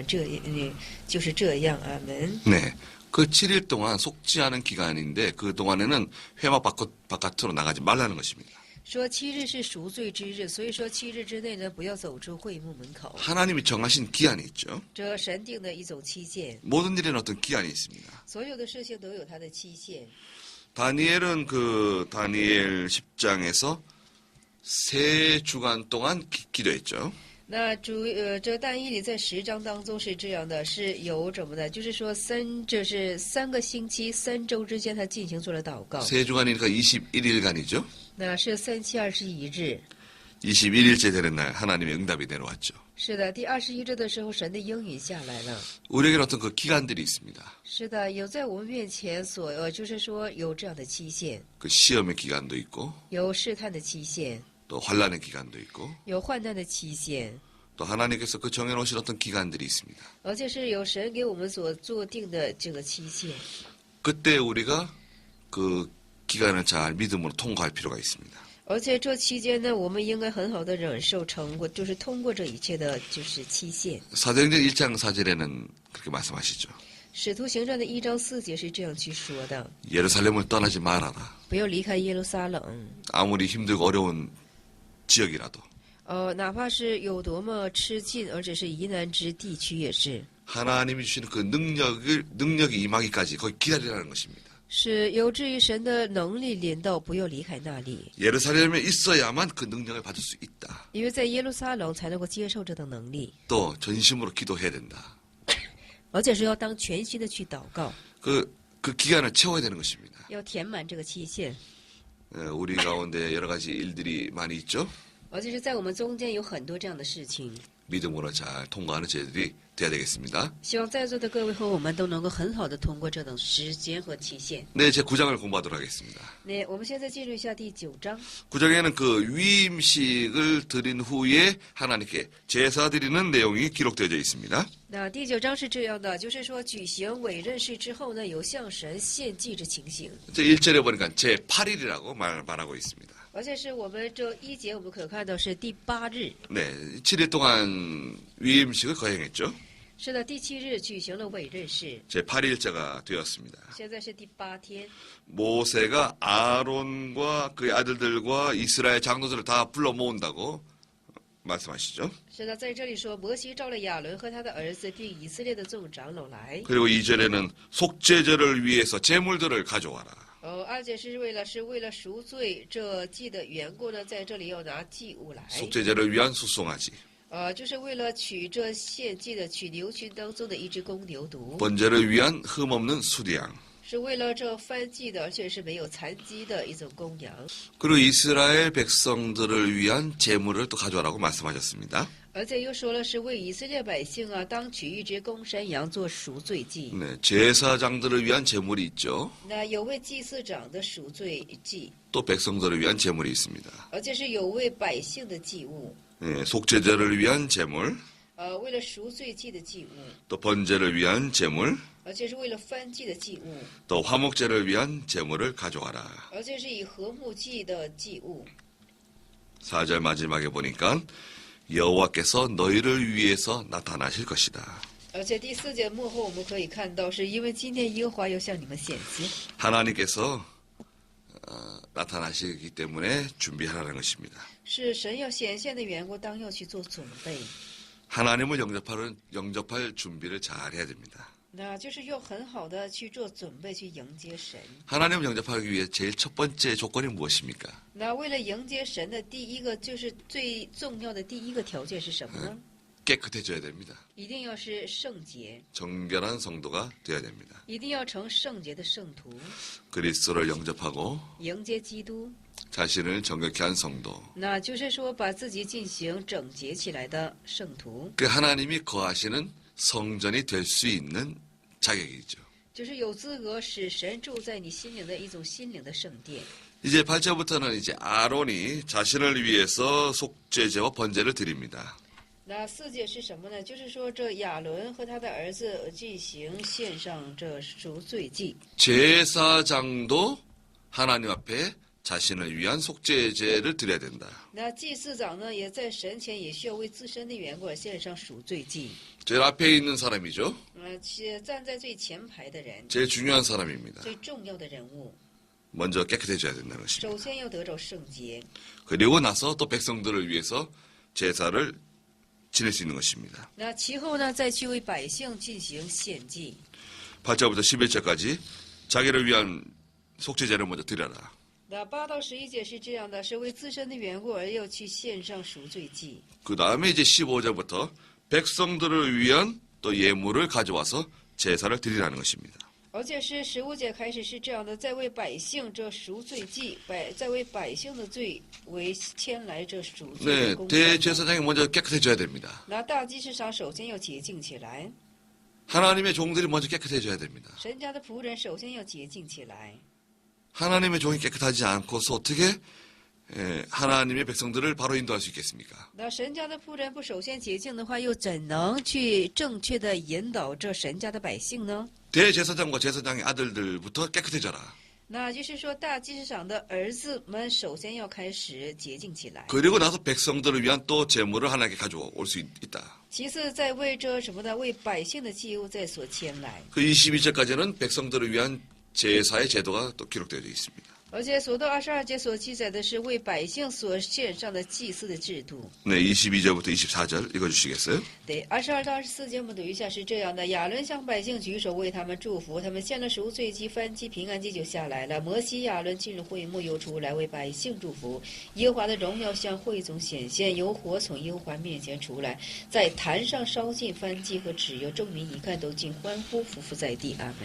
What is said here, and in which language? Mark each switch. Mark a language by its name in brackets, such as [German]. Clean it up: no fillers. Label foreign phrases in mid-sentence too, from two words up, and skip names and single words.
[Chinese] 就是这样，阿门。 [Korean] 네, 그 7일 동안 속지 않은 기간인데 그 동안에는 회막 바깥으로 나가지 말라는 것입니다. [Chinese] 说7日是赎罪之日，所以说7日之内呢，不要走出会幕门口。 [Korean] 하나님이 정하신 기한이 있죠. [Chinese] 这神定的一种期限， [Korean] 모든 일에는 어떤 기한이 있습니다. [Chinese] 所有的事情都有它的期限。 [Korean] 다니엘은 그 다니엘 10장에서 3주간 동안 기도했죠. [Chinese] 那这但以理在10章当中是这样的，是有怎么的？就是说这是3个星期3周之间，他进行做了祷告。 [Korean] 3주간이니까 21일간이죠. [Chinese] 那是3期21日。 [Korean] 21일째 되는 날 하나님의 응답이 내려왔죠. [Chinese] 是的，第21日的时候，神的应允下来了。 [Korean] 우리에게는 어떤 그 기간들이 있습니다. [Chinese] 是的，有在我们面前就是说有这样的期限， [Korean] 그 시험의 기간도 있고 [Chinese] 有试探的期限， [Korean] 또 환란의 기간도 있고 [Chinese] 有患难的期限， [Korean] 또 하나님께서 그 정해놓으신 어떤 기간들이 있습니다. [Chinese] 而且是有神给我们所做定的这个期限。 [Korean] 그때 우리가 그 기간을 잘 믿음으로 통과할 필요가 있습니다. [Chinese] 而且这期间呢，我们应该很好的忍受成果，就是通过这一切的，就是期限。 [Korean] 사도행전 1장 4절에는 그렇게 말씀하시죠. [Chinese] 使徒行传的1章4节是这样去说的： [Korean] 예루살렘을 떠나지 말아라. [Chinese] 不要离开耶路撒冷， [Korean] 아무리 힘들고 어려운 지역이라도 [Chinese] 哪怕是有多么吃尽，而且是疑难之地区也是。 [Korean] 하나님이 주시는 그 능력이 임하기까지 거기 기다리라는 것입니다. [Chinese] 是有志于神的能力临到，不要离开那里， [Korean] 예루살렘에 있어야만 그 능력을 받을 수 있다. [Chinese] 因为在耶路撒冷才能够接受这等能力， [Korean] 또 전심으로 기도해야 된다. [Chinese] 而且是要当全心的去祷告， [Korean] 그 기간을 채워야 되는 것입니다. [Chinese] 要填满这个期限。 [Korean] 우리 가운데 여러 가지 일들이 많이 있죠. [Chinese] 而且是在我们中间有很多这样的事情， [Korean] 믿음으로 잘 통과하는 저희들이 돼야 되겠습니다. [Chinese] 希望在座的各位和我们都能够很好的通过这等时间和期限。 [Korean] 네, 제 9장을 공부하도록 하겠습니다. [Chinese] 那我们现在进入一下第9章。 [Korean] 9장에는 그 위임식을 드린 후에 하나님께 제사 드리는 내용이 기록되어 있습니다. [Chinese] 那第9章是这样的，就是说举行委任式之后呢，有向神献祭之情形。 [Korean] 제 1절에 보니까 제 8일이라고 말하고 있습니다. [Chinese] 而且是我们这1节我们可看到是第8日。 [Korean] 네, 7일 동안 위임식을 거행했죠. [Chinese] 是的，第7日举行了委任式， [Korean] 제 8일째가 되었습니다. [Chinese] 现在是第8天。 [Korean] 모세가 아론과 그의 아들들과 이스라엘 장로들을 다 불러 모은다고 말씀하시죠. [Chinese] 是的，在这里说，摩西召了亚伦和他的儿子，并以色列的众长老来。 [Korean] 그리고 2절에는 속죄제를 위해서 제물들을 가져와라. [Chinese] 2 节是为了赎罪这祭的缘故呢，在这里要拿祭物来。 [Korean] 속죄제를 위한 수송아지. [Chinese] 就是为了取这献祭的取牛群当中的一只公牛犊， [Korean] 번제를 위한 흠없는 수리양. [Chinese] 是为了这燔祭的，而且是没有残疾的一种公羊。 [Korean] 그리고 이스라엘 백성들을 위한 제물을 또 가져와라고 말씀하셨습니다. [Chinese] 而且又说了是为以色列百姓啊，当取一只公山羊做赎罪祭。 [Korean] 네, 제사장들을 위한 제물이 있죠. [Chinese] 那有为祭司长的赎罪祭， [Korean] 또 백성들을 위한 제물이 있습니다. [Chinese] 而且是有为百姓的祭物。 [Korean] 네, 속죄제를 위한 제물, [Chinese] 为了赎罪祭的祭物， [Korean] 또 번제를 위한 제물, [Chinese] 而且是为了燔祭的祭物， [Korean] 또 화목제를 위한 제물을 가져와라. [Chinese] 而且是以和睦祭的祭物。 [Korean] 4절 마지막에 보니까 여호와께서 너희를 위해서 나타나실 것이다. [Chinese] 而且第4节末后我们可以看到，是因为今天耶和华要向你们显现， [Korean] 하나님께서 나타나시기 때문에 준비하라는 것입니다. [Chinese] 是神要显现的缘故，当要去做准备。 [Korean] 하나님을 영접할 준비를 잘 해야 됩니다. [Chinese] 那就是要很好的去做准备，去迎接神。 [Korean] 하나님을 영접하기 위해 제일 첫 번째 조건이 무엇입니까? [Chinese] 那为了迎接神的第一个，就是最重要的第一个条件是什么呢？ [Korean] 깨끗해져야 됩니다. [Chinese] 一定要是圣洁， [Korean] 정결한 성도가 되어야 됩니다. [Chinese] 一定要成圣洁的圣徒， [Korean] 그리스도를 영접하고 [Chinese] 迎接基督。 [Korean] 자신을 정결케 한 성도. [Chinese] 那就是说，把自己进行整洁起来的圣徒， [Korean] 그 하나님이 거하시는 성전이 될 수 있는 자격이죠. [Chinese] 就是有资格使神住在你心灵的一种心灵的圣殿。 [Korean] 이제 8절부터는 이제 아론이 자신을 위해서 속죄제와 번제를 드립니다. [Chinese] 那4节是什么呢？就是说，这亚伦和他的儿子进行献上这赎罪祭。 [Korean] 제사장도 하나님 앞에 자신을 위한 속죄제를 드려야 된다. [Chinese] 那祭司长呢，也在神前也需要为自身的缘故而献上赎罪祭。 [Korean] 제일 앞에 있는 사람이죠. [Chinese] 站在最前排的人， [Korean] 제일 중요한 사람입니다. [Chinese] 最重要的人物， [Korean] 먼저 깨끗해져야 된다는 것입니다. [Chinese] 首先要得着圣洁。 [Korean] 그리고 나서 또 백성들을 위해서 제사를 지낼 수 있는 것입니다. [Chinese] 那其后呢，再去为百姓进行献祭。 [Korean] 8절부터 11절까지 자기를 위한 속죄제를 먼저 드려라. [Chinese] 那8到11节是这样的，是为自身的缘故而要去献上赎罪祭。 [Korean] 그 다음에 이제 15절부터 백성들을 위한 또 예물을 가져와서 제사를 드리라는 것입니다. [Chinese] 而且是15节开始是这样的，在为百姓这赎罪祭，在为百姓的罪为牵来这赎罪 [Korean] 네, [Chinese] 的公 [Korean] 대제사장이 먼저 깨끗해져야 됩니다. [Chinese] 那大祭司长首先要洁净起来， [Korean] 하나님의 종들이 먼저 깨끗해져야 됩니다. [Chinese] 神家的仆人首先要洁净起来。 [Korean] 하나님의 종이 깨끗하지 않고서 어떻게 하나님의 백성들을 바로 인도할 수 있겠습니까? [Chinese] 那神家的仆人不首先洁净的话，又怎能去正确的引导这神家的百姓呢？ [Korean] 대제사장과 제사장의 아들들부터 깨끗해져라. [Chinese] 那就是说，大祭司长的儿子们首先要开始洁净起来， [Korean] 그리고 나서 백성들을 위한 또 제물을 하나님께 가져올 수 있다. [Chinese] 其次再为这什么呢？为百姓的祭物在所牵来。 [Korean] 그 22절까지는 백성들을 위한 제사의 제도가 또 기록되어 있습니다. [Chinese] 而且所到22节所记载的是为百姓所献上的祭祀的制度。 [Korean] 네, 22절부터 24절 읽어주시겠어요? [Chinese] 对，22到24节我们读一下是这样的：亚伦向百姓举手为他们祝福，他们献了赎罪祭、燔祭、平安祭就下来了。摩西、亚伦进入会幕，又出来为百姓祝福。耶和华的荣耀向会中显现，有火从耶和华面前出来，在坛上烧尽燔祭和脂油，众民一看都尽欢呼，匍匐在地。阿门。